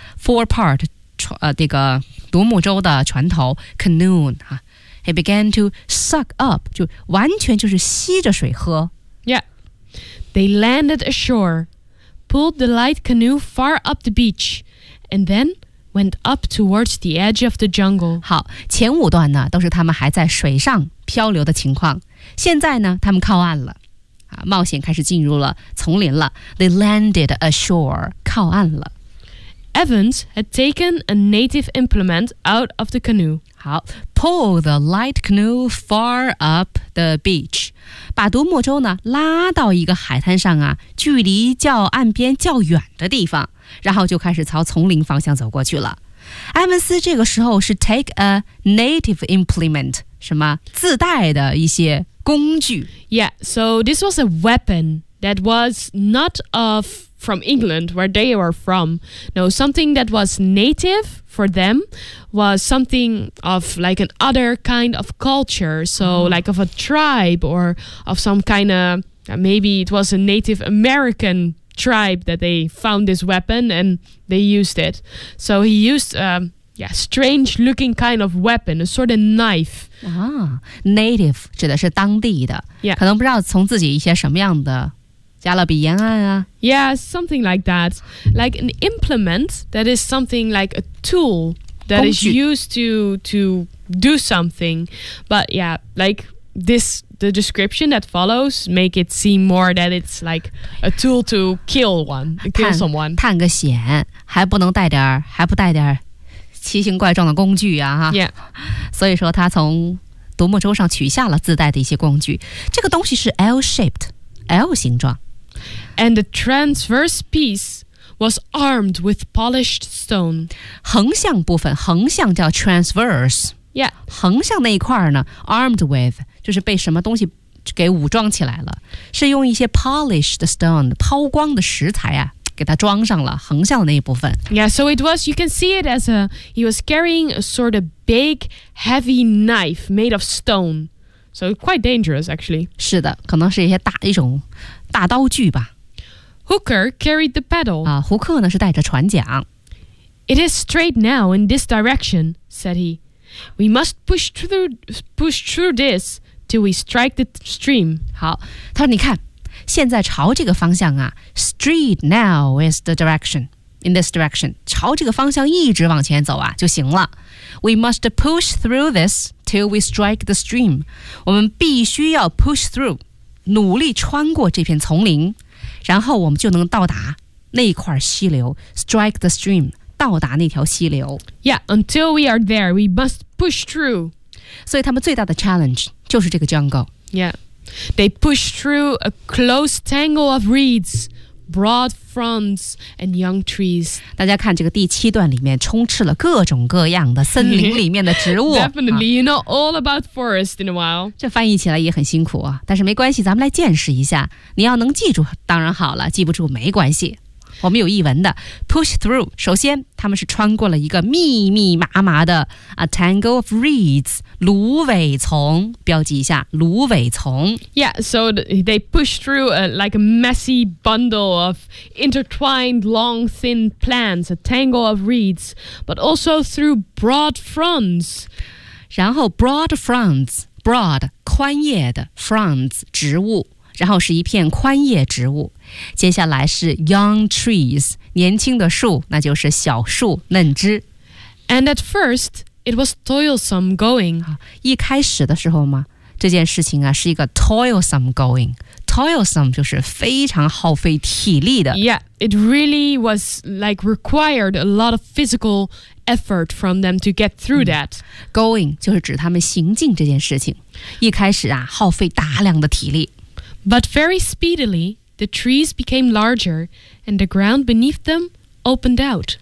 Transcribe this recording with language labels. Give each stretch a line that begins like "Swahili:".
English: Forepart,
Chinese: 这个独木舟的船头
English: canoe, he began to suck up,
Chinese: 就完全就是吸着水喝。
English: They landed ashore, pulled the light canoe far up the beach, and then went up towards the edge of the jungle.
Chinese: 好，前五段呢都是他们还在水上漂流的情况。现在呢，他们靠岸了，冒险开始进入了丛林了。
English: They landed ashore,
Chinese: 靠岸了。
English: Evans had taken a native implement out of the canoe. 好 ，pull the light canoe far up the beach.
Chinese: 把独木舟呢拉到一个海滩上啊，距离较岸边较远的地方，然后就开始朝丛林方向走过去了。埃文斯这个时候是
English: take a native implement,
Chinese: 什么自带的一些工具。
English: Yeah, so this was a weapon that was not of from England, where they were from. No, something that was native for them was something of like an other kind of culture. So like of a tribe or of some kind of, maybe it was a Native American tribe that they found this weapon and they used it. So he used a strange looking kind of weapon, a sort of knife.
Chinese: Native 指的是当地的、
English: yeah.
Chinese: 可能不知道从自己一些什么样的加勒比沿岸啊
English: Yeah, something like that. Like an implement that is something like a tool that is used to do something. But yeah, like this, the description that follows make it seem more that it's like a tool to kill someone.
Chinese: 探个险还不能带点还不带点奇形怪状的工具啊
English: Yeah.
Chinese: 所以说他从独木舟上取下了自带的一些工具。这个东西是 L-shaped, L 形状。
English: And the transverse piece was armed with polished stone.
Chinese: 横向部分，横向叫 transverse.
English: Yeah.
Chinese: 横向那一块呢 ,
English: armed with,
Chinese: 就是被什么东西给武装起来了。是用一些
English: polished stone,
Chinese: 抛光的石材啊。给它装上了横向的那一部分。
English: Yeah, so it was, you can see it as a, he was carrying a sort of big, heavy knife made of stone. So quite dangerous, actually.
Chinese: 是的，可能是一些大，一种大刀具吧。
English: Hooker carried the paddle.
Chinese: 啊，胡克呢，是带着船桨。
English: It is straight now in this direction, said he. We must push through this till we strike the stream.
Chinese: 好，他说你看。现在朝这个方向啊 ,
English: street now is the direction, in this direction,
Chinese: 朝这个方向一直往前走啊就行了。
English: We must push through this till we strike the stream.
Chinese: 我们必须要
English: push through,
Chinese: 努力穿过这片丛林，然后我们就能到达那块溪流 ,
English: strike the stream,
Chinese: 到达那条溪流。
English: Yeah, until we are there, we must push through.
Chinese: 所以他们最大的 challenge 就是这个 jungle.
English: Yeah. They pushed through a close tangle of reeds, broad fronds, and young trees.
Chinese: 大家看这个第七段里面充斥了各种各样的森林里面的植物。
English: Definitely, you know all about forest in a while.
Chinese: 这翻译起来也很辛苦啊，但是没关系，咱们来见识一下。你要能记住当然好了，记不住没关系。我们有译文的
English: push through.
Chinese: 首先，他们是穿过了一个密密麻麻的
English: a tangle of reeds,
Chinese: 芦苇丛。标记一下，芦苇丛。
English: Yeah, so they push through a, like a messy bundle of intertwined long thin plants, a tangle of reeds, but also through broad fronds.
Chinese: 然后
English: broad fronds,
Chinese: broad 宽叶的 fronds 植物。然后是一片宽叶植物，接下来是
English: young trees,
Chinese: 年轻的树，那就是小树嫩枝。
English: And at first, it was toilsome going.
Chinese: 一开始的时候嘛，这件事情啊是一个
English: toilsome going.
Chinese: Toilsome 就是非常耗费体力的。
English: Yeah, it really was like required a lot of physical effort from them to get through that.
Chinese: Going 就是指他们行进这件事情，一开始啊耗费大量的体力。
English: But very speedily, the trees became larger, and the ground beneath them opened out.